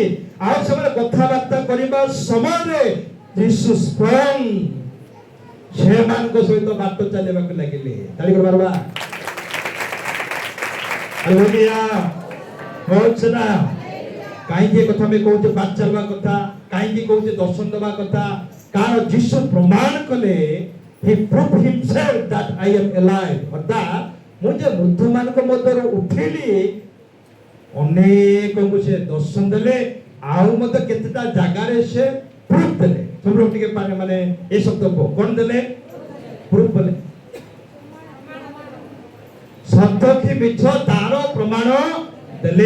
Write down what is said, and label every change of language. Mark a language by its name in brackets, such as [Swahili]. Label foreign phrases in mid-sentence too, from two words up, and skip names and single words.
[Odia] ଆଉ ସେମାନେ କଥାବାର୍ତ୍ତା କରିବା ସମୟରେ ଯୀଶୁ ସ୍ୱୟଂ ସେମାନଙ୍କ ସହିତ ବାଟ ଚାଲିବାକୁ ଲାଗିଲେ। ତାଳି ମାରବା। ହାଲେଲୁୟା। ହଉଛି ନା? କାହିଁକି କଥା ଆମେ କହୁଛେ ବାଟ ଚାଲିବା କଥା? କାହିଁକି କହୁଛେ ଦର୍ଶନ ଦେବା କଥା? କାରଣ ଯୀଶୁ ପ୍ରମାଣ କଲେ [English] he proved himself that I am alive। [Odia] ଅର୍ଥାତ୍ ମୁଁ ଯେ ମୃତ୍ୟୁମାନଙ୍କ ମଧ୍ୟରୁ ଉଠିଲି। ଅନେକଙ୍କୁ ସେ ଦର୍ଶନ ଦେଲେ ଆଉ ମଧ୍ୟ କେତେଟା ଜାଗାରେ ସେ ପ୍ରୁଫ୍ ଦେଲେ। ସବୁ ଟିକେ ମାନେ ଏ ଶବ୍ଦକୁ କଣ ଦେଲେ? ପ୍ରୁଫ୍ ଦେଲେ। ସତ୍ୟ କି ମିଛ ତାର ପ୍ରମାଣ ଦେଲେ।